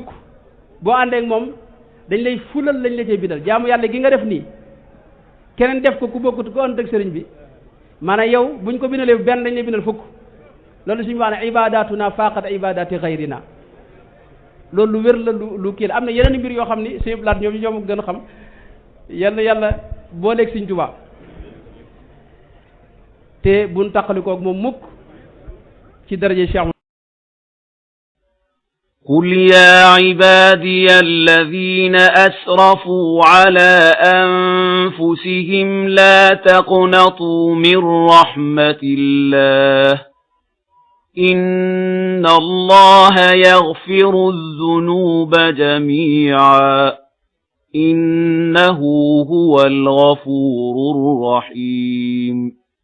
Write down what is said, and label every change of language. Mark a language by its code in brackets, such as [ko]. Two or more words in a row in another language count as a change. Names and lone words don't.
[wo] boo àndee ak moom dañ lay fulal lañ la cay bindal jaamu yàlla gi nga def nii keneen def ko ku bokkut ko ënt ak sëriñ bi maanaam yow buñ ko bindalee benn dañ lay bindal fukk loolu suñu wax ne [ar] عبادتنا فقط عبادة غيرنا [wo] loolu lu wér la lu kii la am na yeneen mbir yoo xam ni suñu laat ñoom gën a xam yàlla booleeg Sëñ Tuubaa te buñ taqalikoog moom mukk ci daraje Cheikh [ar] قل يا عبادي الذين أسرفوا على أنفسهم لا تقنطوا من رحمة الله إن الله يغفر الذنوب جميعا إنه هو الغفور الرحيم